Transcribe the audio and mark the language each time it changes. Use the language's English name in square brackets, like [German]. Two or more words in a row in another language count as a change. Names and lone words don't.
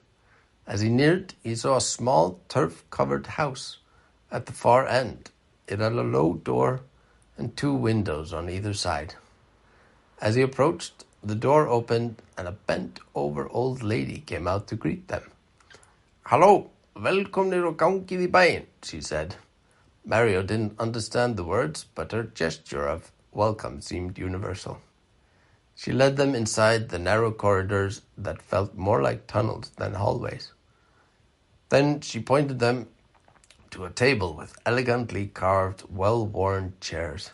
[English] As he neared, he saw a small turf-covered house at the far end. It had a low door and 2 windows on either side. As he approached, the door opened and a bent-over old lady came out to greet them. "Hello, [Icelandic] velkomnir og gangið í bæinn," [English] she said. Mario didn't understand the words, but her gesture of welcome seemed universal. She led them inside the narrow corridors that felt more like tunnels than hallways. Then she pointed them to a table with elegantly carved, well-worn chairs.